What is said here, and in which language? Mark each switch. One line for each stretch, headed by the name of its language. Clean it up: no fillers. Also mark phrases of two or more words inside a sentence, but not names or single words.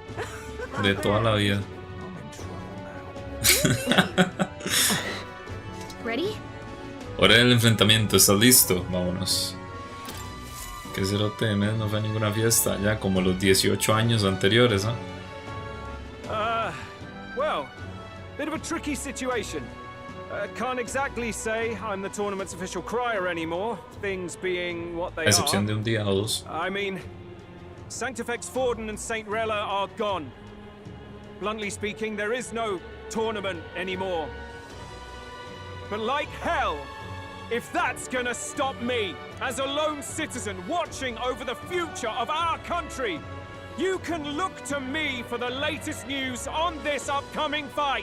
Spanish: De toda la vida.
English: Ready?
Spanish: Hora del enfrentamiento, ¿estás listo? Vámonos. Que cerote de mes no fue a ninguna fiesta, ya como los 18 años anteriores, ¿ah?
English: Well, bit of a tricky situation. Can't exactly say I'm the tournament's official crier anymore, things being what they
Spanish: A excepción
English: are.
Spanish: de un día o dos.
English: I mean, Sanctifex Forden and St. Rella are gone. Bluntly speaking, there is no tournament anymore. But like hell, if that's gonna stop me, as a lone citizen watching over the future of our country, you can look to me for the latest news on this upcoming fight.